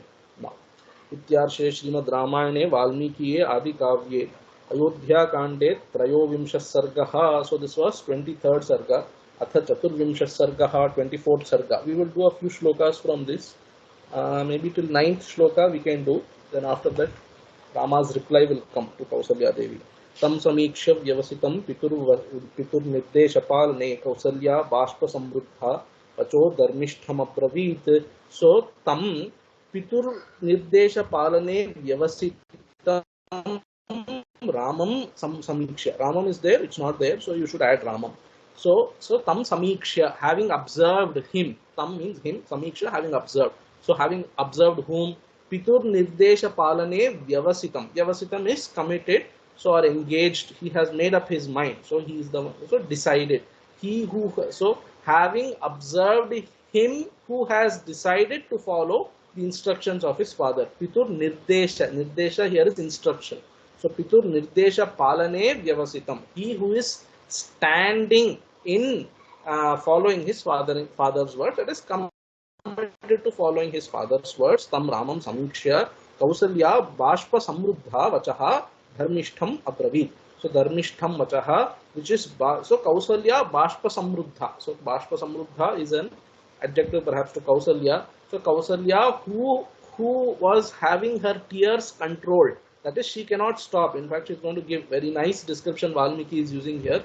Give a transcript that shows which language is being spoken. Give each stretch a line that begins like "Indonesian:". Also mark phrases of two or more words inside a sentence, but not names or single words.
English: Now,
Sanskrit: इत्यार्षे श्रीमद् रामायणे वाल्मीकि आदि काव्ये अयोध्याकाण्डे त्रयोविंश सर्ग.
English: So this was 23rd Sarga.
Sanskrit: अथ चतुर्विंश सर्ग, 24th Sarga.
English: We will do a few shlokas from this. Maybe till 9th shloka we can do. Then after that, Rama's reply will come to Kausalya Devi.
Sanskrit: तं समीक्ष्य व्यवसितं पितुर् निर्देशपालने कौसल्या बाष्प समृद्धा पचो धर्मिष्ठम् अब्रवीत्. So तं पितुर् निर्देशपालने व्यवसितं रामं समीक्ष्य.
English: Ramam is there, it's not there, so you should add Ramam.
Sanskrit: So तं समीक्ष्य,
English: having observed him. Tam means him, Samiksha, having observed. So having observed whom?
Sanskrit: पितुर् निर्देश पालने व्यवसितं.
English: Vyavasitam is committed, so or engaged. He has made up his mind. So he is the one, so decided. He who, so having observed him who has decided to follow the instructions of his father.
Sanskrit: पितुर् निर्देश.
English: Nirdesha here is instruction.
Sanskrit: So पितुर् निर्देश पालने व्यवसितं.
English: He who is standing in following his father's words, that is committed to following his father's words.
Sanskrit: तं रामं समीक्ष्य कौसल्या बाष्प समृद्धा वचः धर्मिष्ठम् अब्रवीत्. So धर्मिष्ठं वचः,
English: which is so Kausalya
Sanskrit: बाष्प समृद्धा.
English: So
Sanskrit: बाष्प समृद्धा
English: is an adjective perhaps to Kausalya. So Kausalya who was having her tears controlled. That is, she cannot stop. In fact, she is going to give very nice description Valmiki is using here.